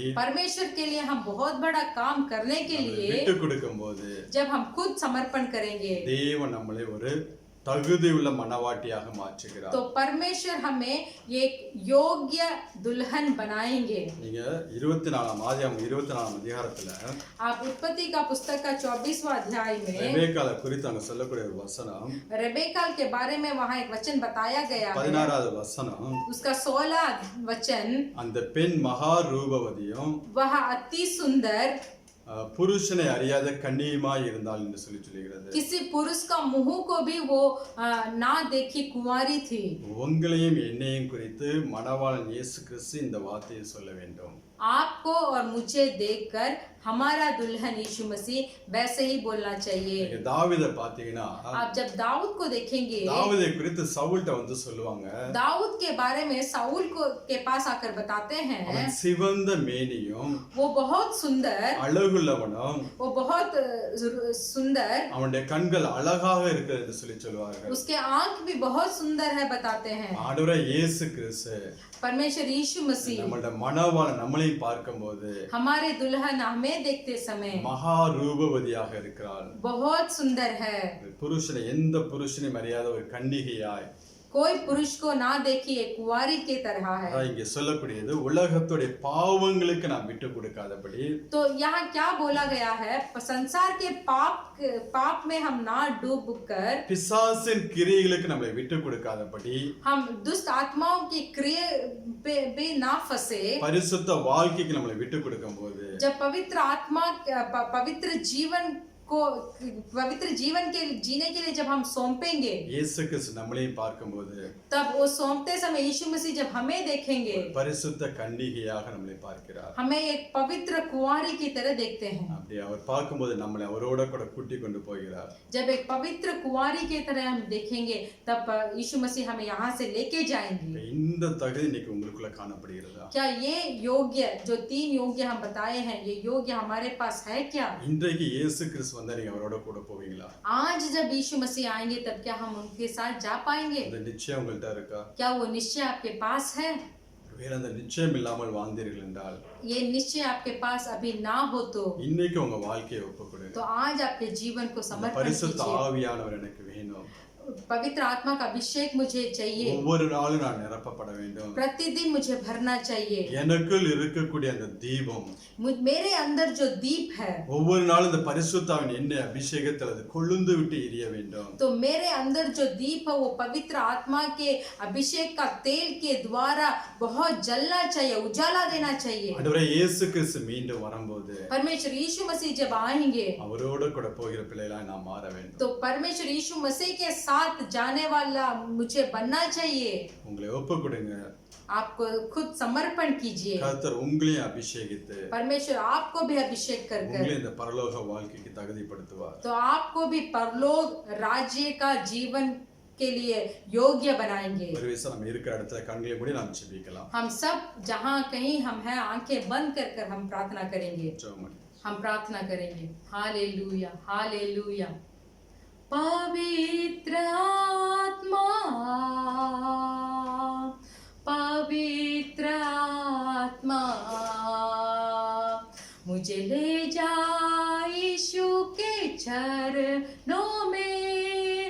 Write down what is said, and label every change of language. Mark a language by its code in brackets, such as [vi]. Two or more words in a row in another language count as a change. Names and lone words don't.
[hi] परमेश्वर के लिए हम बहुत बड़ा काम करने के लिए [ta] விட்டு கொடுக்கும் போது, [hi] जब हम खुद समर्पण करेंगे, [ta] தேவன் நம்மளை ஒரு தகுதியுள்ள மணவாட்டியாக மாற்றுகிறார். [hi] तो परमेश्वर हमें एक योग्य दुल्हन बनाएंगे. [ta] நீங்க 24ஆம் அதிகாரத்துல [hi] आप उत्पत्ति का पुस्तक का 24वां अध्याय में [ta] ரெபேக்காளை குறித்து அங்க சொல்லக்கூடிய ஒரு வசனம், [hi] रेबेकाल के बारे में वहाँ एक वचन बताया गया है. [ta] 16வது வசனம், [hi] उसका 16 वचन, [ta] அந்த பெண் மகா ரூபவதியும் [hi] वह अति सुंदर, [ta] புருஷனை அறியாத கன்னியுமாய் இருந்தாள் என்று சொல்லுகிறது. [hi] किसी पुरुष का मुंह को भी वो ना देखी कुंवारी थी. [ta] உங்களையும் என்னையும் குறித்து மணவாளன் இயேசு கிறிஸ்து இந்த வார்த்தையை சொல்ல வேண்டும். [hi] आपको और मुझे देखकर हमारा दुल्हन यीशु मसीह वैसे ही बोलना चाहिए. [ta] நீங்க தாவீதை பாத்தீங்கன்னா, [hi] आप जब दाऊद को देखेंगे, [ta] தாவீதை குறித்து சவுல்ட்ட வந்து சொல்லுவாங்க, [hi] दाऊद के बारे में साउल को के पास आकर बताते हैं, [ta] அவன் சிவந்த மேனியும் [hi] वो बहुत सुंदर, [ta] அழகுள்ளவனும், [hi] वो बहुत सुंदर, [ta] அவனுடைய கண்கள் அழகாக இருக்கிறது என்று சொல்லி சொல்வார்கள். [hi] उसके आंख भी बहुत सुंदर है बताते हैं. [ta] ஆண்டவரே இயேசு கிறிஸ்து [hi] परमेश्वर यीशु मसीह [ta] நம்மளுடைய மணவாளன் நம்மளையும் பார்க்கும்போது [hi] हमारे दुल्हन हमें देखते समय [ta] மகா ரூபவதியாக இருக்கிறாள். [hi] बहुत सुंदर है. [ta] புருஷனை எந்த புருஷனையும் அறியாத ஒரு கன்னிகையாய், [hi] कोई पुरुष को ना देखिए कुंवारी के तरह है. [ta] அதான் இங்க சொல்லக்கூடியது, உலகத்துடைய பாவங்களுக்கு நாம் விட்டு கொடுக்காதபடி, [hi] तो यहाँ क्या बोला गया है, संसार के पाप में हम ना डूब कर, [ta] பிசாசின் கிரியைகளுக்கு நம்மளை விட்டு கொடுக்காதபடி, [hi] हम दुष्ट आत्माओं की क्रिया पे ना फंसे, [ta] பரிசுத்த வாழ்க்கைக்கு நம்மளை விட்டு கொடுக்கும்போது, [hi] जब पवित्र आत्मा पवित्र जीवन के जीने के लिए जब हम सौंपेंगे, [ta] இயேசு கிறிஸ்து நம்மளையும் பார்க்கும்போது, [hi] तब वो सौंपते समय यीशु मसीह जब हमें देखेंगे, [ta] பரிசுத்த கன்னிகையாக நம்மளை பார்க்கிறார். [hi] हमें एक पवित्र कुंवारी की तरह देखते हैं. [ta] அப்படி அவர் பார்க்கும்போது நம்மளை அவரோட கூட கூட்டி கொண்டு போகிறார். [hi] जब एक पवित्र कुंवारी की तरह हम देखेंगे, तब यीशु मसीह हमें यहाँ से लेके जाएंगे. [ta] இந்த தகுதி இன்னைக்கு உங்களுக்குள்ள காணப்படுகிறதா? [hi] क्या ये योग्य, जो 3 योग्य हम बताए हैं, ये योग्य हमारे पास है क्या? [ta] இன்றைக்கு இயேசு கிறிஸ்து வந்தா நீங்க அவரோட கூட போவீங்களா? [hi] आज जब यीशु मसीह आएंगे, तब क्या हम उनके साथ जा पाएंगे? [ta] இந்த நிச்சயம் உங்கள்ட்ட இருக்கா? [hi] क्या वो निश्चय आपके पास है? [ta] வேற அந்த நிச்சயம் இல்லாமல் வாழ்ந்தீர்கள் என்றால், [hi] ये निश्चय आपके पास अभी ना हो तो [ta] இன்னைக்கு உங்க வாழ்க்கையை ஒப்புக்கொடுங்க. [hi] तो आज आपके जीवन को समर्पण [ta] பரிசுத்த [hi] कीजिए. [ta] ஆவியானவர் எனக்கு வேணும். [hi] पवित्र आत्मा का अभिषेक मुझे चाहिए. [ta] ஒவ்வொரு நாளும் நான் நிரப்பப்பட வேண்டும். [hi] प्रतिदिन मुझे भरना चाहिए. [ta] எனக்குள் இருக்கக்கூடிய அந்த தீபம், [hi] मेरे अंदर जो दीप है, [ta] ஒவ்வொரு நாளும் இந்த பரிசுத்தாவின் எண்ணெய் அபிஷேகத்தில் அது கொழுந்து விட்டு எரிய வேண்டும். [hi] तो मेरे अंदर जो दीप है, वो पवित्र आत्मा के अभिषेक का तेल के द्वारा बहुत जलना चाहिए, उजाला देना चाहिए. [ta] ஆண்டவரே இயேசு கிறிஸ்து மீண்டும் வரும்போது [hi] परमेश्वर यीशु मसीह जब आएंगे, [ta] அவரோட கூட போகிற பிள்ளைகளாய் நாம் மாற வேண்டும். [hi] तो परमेश्वर यीशु मसीह के साथ जाने वाला मुझे बनना चाहिए. [ta] உங்களை ஒப்புக்கொடுங்க. [hi] आपको खुद समर्पण कीजिए. [ta] கர்த்தர் உங்களையும் அபிஷேகித்து [hi] परमेश्वर आपको भी अभिषेक कर [ta] உங்களையும் இந்த பரலோக வாழ்க்கைக்கு தகுதிப்படுத்துவார். [hi] तो आपको भी परलोक राज्य का जीवन के लिए योग्य बनाएंगे. [ta] ஒரு விஷயம் நம்ம இருக்கிற இடத்துல கண்களை மூடி நாம் ஜெபிக்கலாம். [hi] हम सब जहाँ कहीं हम हैं, आंखें बंद कर हम प्रार्थना करेंगे. [ta] ஜெபம் பண்ணி. [hi] हम प्रार्थना करेंगे. हालेलुया, हालेलुया. पवित्र आत्मा, पवित्र आत्मा, मुझे ले जा यीशु के चरणों में.